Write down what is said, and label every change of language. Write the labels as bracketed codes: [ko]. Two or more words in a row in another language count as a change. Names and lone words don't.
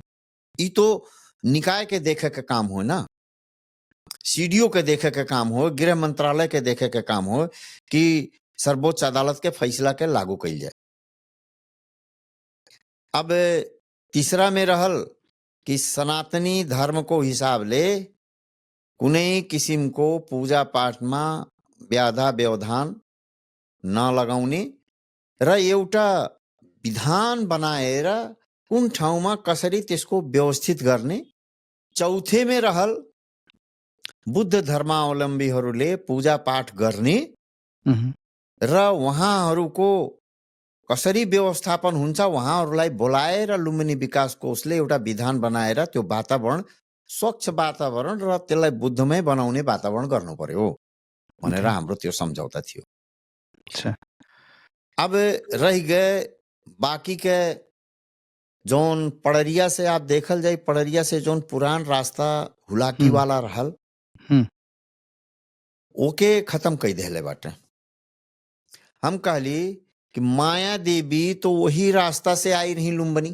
[bho] ई तो निकाय के देखे के काम हो ना, सीडीओ के देखे के काम हो, गृह मंत्रालय के देखे के काम हो कि सर्वोच्च अदालत के फैसला के लागू कइल जाए। अब तीसरा में रहल कि [ne] सनातनी धर्म को हिसाब ले कुनै किसिम को पूजा पाठ में व्याधा व्यवधान न लगाउने र एउटा विधान बनाएर कुन ठाउँमा कसरी त्यसको व्यवस्थित गर्ने। [bho] चौथे में रहल [ne] बुद्ध धर्मावलम्बीहरूले पूजा पाठ गर्ने हम्म, र उहाँहरूको कसरी व्यवस्थापन हुन्छ, उहाँहरूलाई बोलाएर लुम्बिनी विकास कोषले एउटा विधान बनाएर त्यो वातावरण स्वच्छ वातावरण र त्यसलाई बुद्धमय बनाउने वातावरण गर्नु पर्यो भनेर Okay. हाम्रो त्यो सम्झौता थियो। अच्छा। [bho] अब रह गए बाकी के जोन पड़रिया से आप देखल जाए, पड़रिया से जोन पुरान रास्ता हुलाकी वाला रहल हम्म। ओके खत्म कई देले बाटे। हम कहली कि माया देवी तो वही रास्ता से आई रही लुम्बनी।